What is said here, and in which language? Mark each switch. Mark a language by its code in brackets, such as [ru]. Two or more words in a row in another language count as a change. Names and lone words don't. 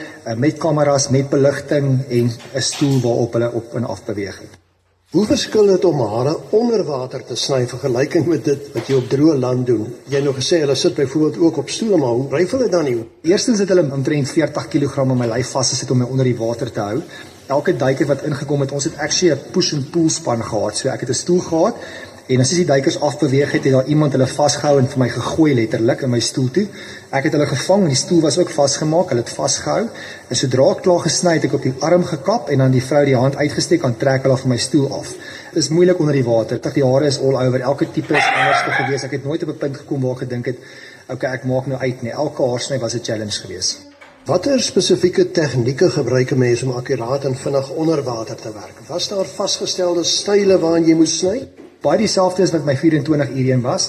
[af] met kameras, met beligting en 'n stoel waarop hulle op en af beweeg het. Hoe verskil dit om hare onder water te sny vergelyking met dit wat jy op droë land doen? Jy het nou gesê hulle sit byvoorbeeld ook op stoele, maar hoe dryf hulle dan nie? Eerstens het hulle omtrent 40 kg aan my lyf vasgesit om my onder die water te hou. Elke duiker wat ingekom het, ons het actually 'n [en] push and pull [af] span gehad. So ek het 'n stoel gehad en as die duikers afbeweeg het daar iemand hulle vasgehou en vir my gegooi letterlik in my stoel toe. Ek het hulle gevang en die stoel was ook vasgemaak, hulle het vasgehou. En sodra ek klaar gesny het, ek op die arm gekap en dan die vrou die hand uitgesteek en trek hulle van my stoel af. Dit is moeilik onder die water. Die hare is [en] all over. [af] Elke tipe is anders gewees. Ek het nooit op 'n punt gekom waar ek gedink het, okay, ek maak nou uit nie. Elke haarsny was 'n challenge gewees. Watter spesifieke tegnieke gebruik 'n mens om akkuraat en vinnig onder water te werk? Was daar vasgestelde style waarin jy moes sny? Baie dieselfde as wat my 24 uur een was.